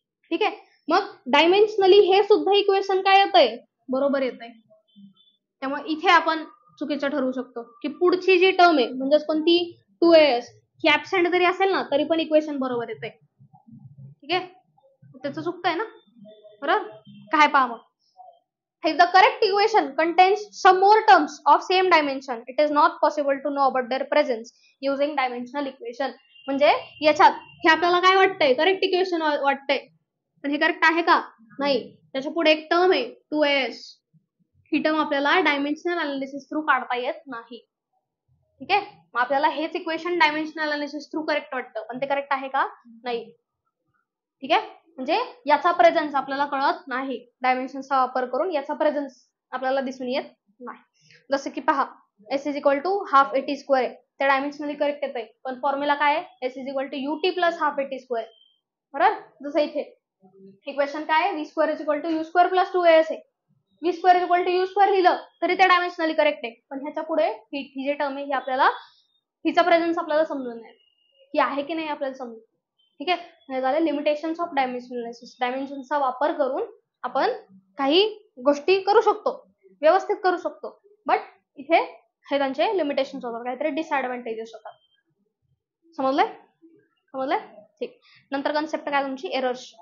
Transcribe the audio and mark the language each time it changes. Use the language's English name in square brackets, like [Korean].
[Marathi] ठीक आहे, मग डायमेन्शनली हे सुद्धा इक्वेशन काय येतंय? बरोबर येतंय. त्यामुळे इथे आपण चुकीचं ठरवू शकतो की पुढची जी टर्म आहे म्हणजेच कोणती? 2as, ही ऍबसेंट जरी असेल ना तरी पण इक्वेशन बरोबर येतंय. ठीक आहे, त्याचं चुकतंय ना, बरोबर? काय पहा मग, [English] if the correct equation contains some more terms of same dimension, it is not possible to know about their presence using dimensional equation. [Marathi] म्हणजे याच्यात हे आपल्याला काय वाटतंय? करेक्ट इक्वेशन वाटतंय, पण हे करेक्ट आहे का? नाही. त्याच्या पुढे एक टर्म आहे 2as, ही टर्म आपल्याला डायमेन्शनल अनालिसिस थ्रू काढता येत नाही. ठीक आहे, मग आपल्याला हेच equation dimensional analysis through correct वाटतं, पण ते करेक्ट आहे का? नाही. ठीक आहे, म्हणजे याचा प्रेझेन्स आपल्याला कळत नाही, डायमेन्शनचा वापर करून याचा प्रेझेन्स आपल्याला दिसून येत नाही. जसं की पहा, S is equal to half eighty square आहे, ते डायमेन्शनली करेक्ट येतंय, पण फॉर्म्युला काय आहे? S is equal to UT plus half eighty square. बरोबर, जसं इथे इक्वेशन काय आहे? V square is equal to you square plus 2as आहे. V square is equal to you square लिहिलं तरी ते डायमेन्शनली करेक्ट आहे, पण ह्याच्या पुढे ही जे टर्म आहे ही आपल्याला, हिचा प्रेझेन्स आपल्याला समजून नाही, ही आहे की नाही आपल्याला समजून. ठीक आहे, हे झाले लिमिटेशन्स ऑफ डायमेन्शनल अनालिसिस. डायमेन्शनचा वापर करून आपण काही गोष्टी करू शकतो, व्यवस्थित करू शकतो, बट इथे हे त्यांचे लिमिटेशन्स होतात, काहीतरी डिसएडव्हान्टेजेस होतात. समजलंय? समजलंय? ठीक. नंतर कन्सेप्ट काय तुमची? एरर्स.